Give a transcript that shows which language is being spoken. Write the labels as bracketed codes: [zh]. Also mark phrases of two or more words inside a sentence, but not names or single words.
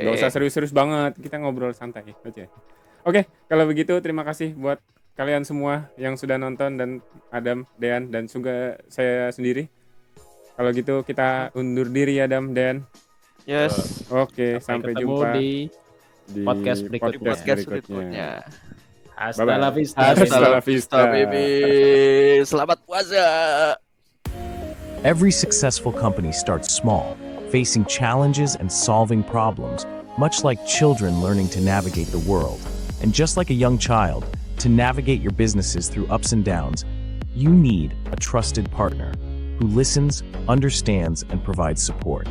[id] Gak usah serius-serius banget, kita ngobrol santai aja. Oke, kalau begitu terima kasih buat kalian semua yang sudah nonton dan Adam, Dean dan juga saya sendiri. Kalau gitu kita undur diri Adam, Dean. Yes. Oke, sampai ketemu jumpa di di podcast berikutnya. Podcast berikutnya. [es] Hasta [id] Bye-bye. [es] la vista. Hasta la vista. [id] baby. Selamat puasa. [en] Every successful company starts small, facing challenges and solving problems, much like children learning to navigate the world. And just like a young child, to navigate your businesses through ups and downs, you need a trusted partner who listens, understands, and provides support.